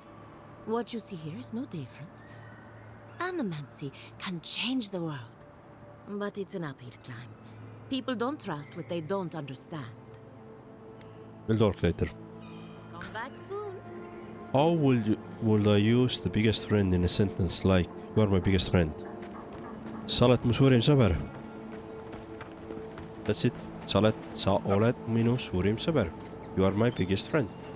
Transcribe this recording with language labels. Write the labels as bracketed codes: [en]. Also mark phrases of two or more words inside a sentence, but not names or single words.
[en] What you see here is no different. Animancy can change the world, but it's an uphill climb. People don't trust what they don't understand. We'll talk later. Come back soon. How would I use the biggest friend in a sentence like you are my biggest friend? [et] Sa oled mu suurim sõber. [en] That's it. [et] Sa oled minu suurim sõber. [en] You are my biggest friend.